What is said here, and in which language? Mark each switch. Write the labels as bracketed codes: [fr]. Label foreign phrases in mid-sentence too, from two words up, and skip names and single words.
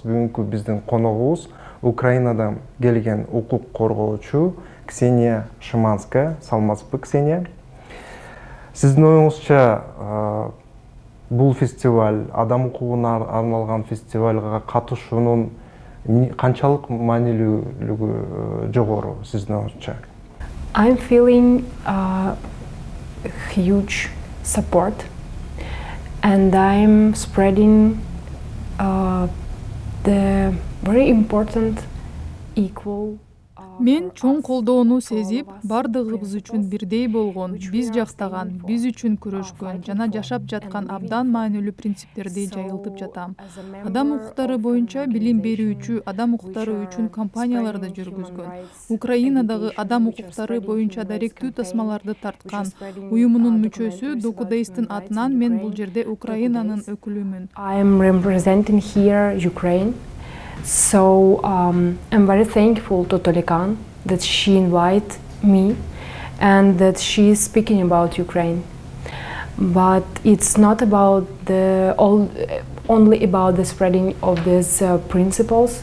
[ky] Бүгүнкү биздин коногубуз Украинадан келген укук коргоочу Ксения Шиманская. Саламатсызбы, Ксения? Сиздин оюңузча бул фестиваль, адам укугуна арналган фестивалга катышуунун канчалык маанилүүлүгү жогору сиздин оюңузча? [en] I'm feeling huge support, and I'm spreading the very important equal. [ky] Мен чоң колдоону сезип, бардыгыбыз үчүн бирдей болгон, биз жактаган, биз үчүн күрөшкөн жана жашап жаткан абдан маанилүү принциптерди жайылтып жатам. Адам укуктары боюнча билим берүүчү адам укуктары үчүн компанияларды жүргүзгөн. Украинадагы адам укуктары боюнча даректүү тасмаларды тарткан уюмунун мүчөсү Докудейстин атынан мен бул жерде Украинанын өкүлүмүн. [en] I'm representing here Ukraine. So I'm very thankful to Tolikan that she invited me and that she is speaking about Ukraine. But it's not about only about the spreading of these principles.